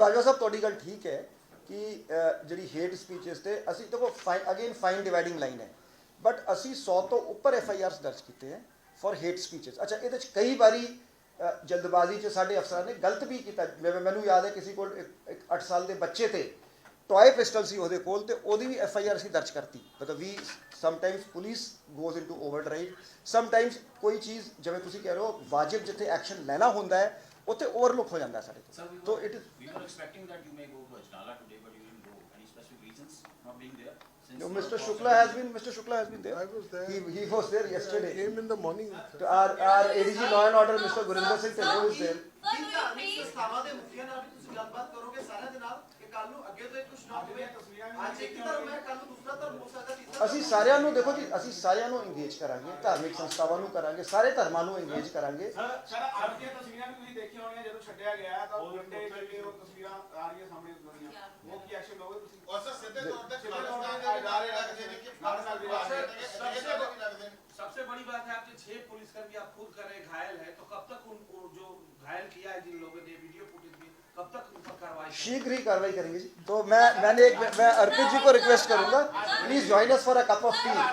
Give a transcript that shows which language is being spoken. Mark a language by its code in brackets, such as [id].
[pa] ਨਹੀਂ ਬਾਜਵਾ ਸਾਹਿਬ ਤੁਹਾਡੀ ਗੱਲ ਠੀਕ ਹੈ ਕਿ ਜਿਹੜੀ ਹੇਟ ਸਪੀਚਸ ਤੇ ਅਸੀਂ ਦੇਖੋ ਫਾਈਨ ਡਿਵਾਈਡਿੰਗ ਲਾਈਨ ਹੈ ਬਟ ਅਸੀਂ 100 ਤੋਂ ਉੱਪਰ FIRs ਦਰਜ ਕੀਤੇ ਹੈ ਫॉर ਹੇਟ ਸਪੀਚਸ ਅੱਛਾ ਇਹਦੇ 'ਚ ਕਈ ਵਾਰੀ ਜਲਦਬਾਜ਼ੀ 'ਚ ਸਾਡੇ ਅਫਸਰਾਂ ਨੇ ਗਲਤ ਵੀ ਕੀਤਾ ਮੈਨੂੰ ਯਾਦ ਹੈ ਕਿਸੇ ਕੋਲ ਇੱਕ 8 ਸਾਲ ਦੇ ਬੱਚੇ ਤੇ ਟॉय ਪਿਸਟਲ ਸੀ ਉਹਦੇ ਕੋਲ ਤੇ ਉਹਦੀ ਵੀ FIR ਅਸੀਂ ਦਰਜ ਕਰਤੀ ਮਤਲਬ ਵੀ [en] sometimes police goes into overdrive [pa] sometimes ਕੋਈ ਚੀਜ਼ ਜਿਵੇਂ ਤੁਸੀਂ ਕਹਿ ਰਹੇ ਹੋ ਵਾਜਿਬ ਜਿੱਥੇ ਐਕਸ਼ਨ ਲੈਣਾ ਹੁੰਦਾ ਹੈ ਉੱਥੇ ਓਵਰਲੁੱਕ ਹੋ ਜਾਂਦਾ ਸਾਡੇ ਤੋਂ [en] we were expecting that you may go to Ajnala today but you didn't go any specific reasons not being there since No, Mr. Shukla has been there. I was there. He was there yesterday. I came in the morning. Our ADG Law and Order, Mr. Gurinder Singh Tandon was there. Sir, do you [pa] ਧਾਰਮਿਕ [en] feel [pa] ਸੰਸਥਾਵਾਂ ਦੇ ਮੁਖੀਆਂ ਨਾਲ ਵੀ ਤੁਸੀਂ ਗੱਲਬਾਤ ਕਰੋਗੇ ਸਾਰਿਆਂ ਦੇ ਨਾਲ ਕਿ ਕੱਲ ਨੂੰ ਅੱਗੇ ਤੋਂ ਇਹ ਕੁਝ ਨਾ ਹੋਵੇ ਅੱਜ ਇੱਕ ਧਰਮ ਹੈ ਕੱਲ ਨੂੰ ਦੂਸਰਾ ਧਰਮ ਹੋ ਸਕਦਾ ਤੀਸਰਾ ਅਸੀਂ ਸਾਰਿਆਂ ਨੂੰ ਦੇਖੋ ਜੀ, ਅਸੀਂ ਸਾਰਿਆਂ ਨੂੰ ਇੰਗੇਜ ਕਰਾਂਗੇ, ਧਾਰਮਿਕ ਸੰਸਥਾਵਾਂ ਨੂੰ ਕਰਾਂਗੇ, ਸਾਰੇ ਧਰਮਾਂ ਨੂੰ ਇੰਗੇਜ ਕਰਾਂਗੇ। ਸਰ ਅੱਜ ਦੀਆਂ ਤਸਵੀਰਾਂ ਵੀ ਤੁਸੀਂ ਦੇਖੀਆਂ ਹੋਣੀਆਂ, ਜਦੋਂ ਛੱਡਿਆ ਗਿਆ ਤਾਂ ਵੱਡੇ ਜਿਹੜੇ ਉਹ ਤਸਵੀਰਾਂ ਆ ਰਹੀਆਂ ਸਾਹਮਣੇ ਦੁਨੀਆ, ਉਹ ਕੀ ਐਕਸ਼ਨ ਲਓਗੇ ਤੁਸੀਂ? ਔਰ ਸਰ ਸਿੱਧੇ ਤੌਰ ਤੇ ਖਾਲਿਸਤਾਨ ਦੇ ਇਦਾਰੇ ਲੱਗਦੇ ਨੇ ਕਿ ਖਾਲਿਸਤਾਨ ਦੇ ਲੱਗਦੇ ਨੇ। [hi] सबसे बड़ी बात है आपके 6 पुलिसकर्मी आप खुद कर रहे घायल है, तो कब तक उनको जो घायल किया है जिन लोगों ने वीडियो फुटेज भी, कब तक उन पर कार्रवाई? शीघ्र ही कार्रवाई करेंगे जी। तो मैं अर्पित जी को रिक्वेस्ट करूंगा, [en] Please join us for a cup of tea.